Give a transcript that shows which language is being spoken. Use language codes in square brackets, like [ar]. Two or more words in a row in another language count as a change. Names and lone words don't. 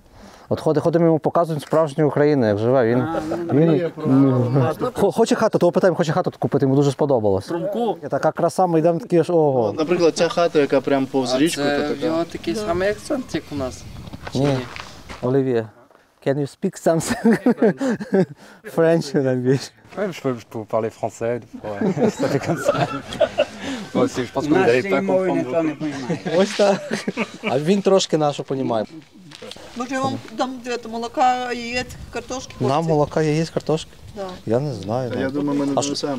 [uk] От ходимо йому показують справжню Україну, як живе. Він хоче хату, того питаємо, хоче хату купити, йому дуже сподобалось. Така краса, ми йдемо такі аж ого. Наприклад, ця хата, яка прямо повз річку, то така. В нього такий самий акцент, як у нас. Ні. Олів'є, [en] can you speak something? French language. [fr] Ouais, je peux vous parler français, ça fait comme ça. Moi aussi, je pense que vous n'allez pas comprendre. [uk] Ось так. А він трошки нашу розуміє. Може, я вам дам молока, яєць, картошки? Нам молока, яєць, картошки? Да. Я не знаю. Я думаю, ми не донесемо.